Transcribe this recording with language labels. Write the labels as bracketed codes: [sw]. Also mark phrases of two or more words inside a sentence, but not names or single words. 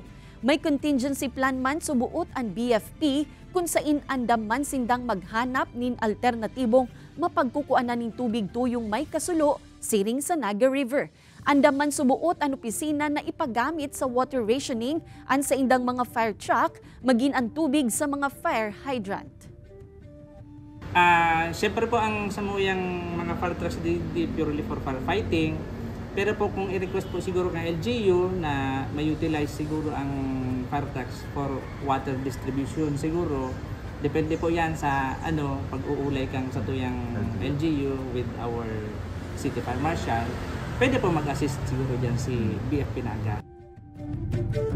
[bik] May contingency plan man subuot ang BFP kung sain andam man sindang maghanap nin alternatibong mapagkukuanan nin tubig tuyong may kasulo siring sa Naga River. Andam man subuot ang opisina na ipagamit sa water rationing ang sa indang mga fire truck magin ang tubig sa mga fire hydrant. Siyempre po ang samuyang mga [en] fire trucks [bik] di [en] purely for firefighting. [bik] Pero po kung i-request po siguro ng LGU na ma-utilize siguro ang [en] fire trucks for water distribution [bik] siguro. Depende po yan sa pag-uulay kang sa tuyang LGU [en] with our City Fire Marshal. [bik] Pwede po mag-assist siguro dyan si BFP Naga.